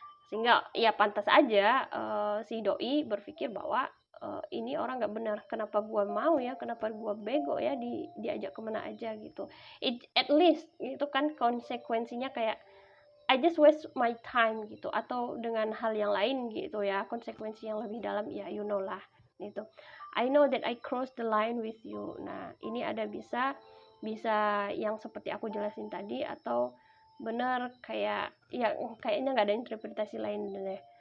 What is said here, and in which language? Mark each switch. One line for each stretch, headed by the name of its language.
Indonesian: Sehingga ya pantas aja si doi berpikir bahwa ini orang nggak benar, kenapa gua mau ya, kenapa gua bego ya diajak kemana aja gitu. At least itu kan konsekuensinya kayak
English: I just waste my time
Indonesian: gitu, atau dengan hal yang lain gitu ya, konsekuensi yang lebih dalam ya
English: you know
Indonesian: lah gitu.
English: I know that I cross the line with you.
Indonesian: Nah ini ada bisa yang seperti aku jelasin tadi, atau bener kayak ya kayaknya nggak ada interpretasi lain deh.